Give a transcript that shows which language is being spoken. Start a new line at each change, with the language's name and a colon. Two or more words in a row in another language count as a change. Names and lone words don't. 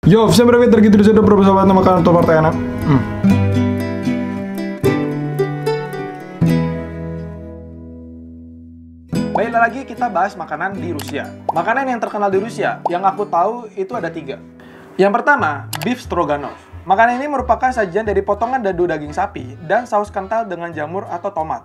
Russian: Yo, всем привет, дорогие друзья, добро пожаловать на makanan Top Partena.
Indonesian: Baik lagi kita bahas makanan di Rusia. Makanan yang terkenal di Rusia, yang aku tahu itu ada 3. Yang pertama, beef stroganoff. Makanan ini merupakan sajian dari potongan dadu daging sapi dan saus kental dengan jamur atau tomat.